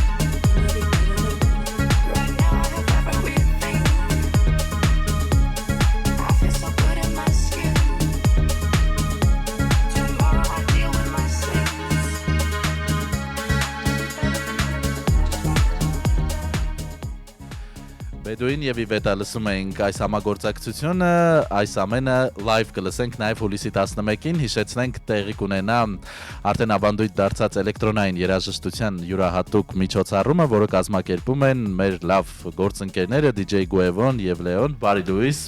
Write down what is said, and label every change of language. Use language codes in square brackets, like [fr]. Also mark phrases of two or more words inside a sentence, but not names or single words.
[en] Right now I have everything. I feel so good in my skin. Tomorrow I deal with my sins. [hy] Bedouin եւ Իվետա լսում էինք այս համագործակցությունը, այս ամենը live կլսենք նաեւ հուլիսի 11-ին, հիշեցնենք տեղի կունենա արդեն ավանդույթ դարձած էլեկտրոնային երաժշտության յուրահատուկ միջոցառումը, որը կազմակերպում են մեր լավ գործընկերները DJ Guevo-ն եւ Leon, բարի լույս,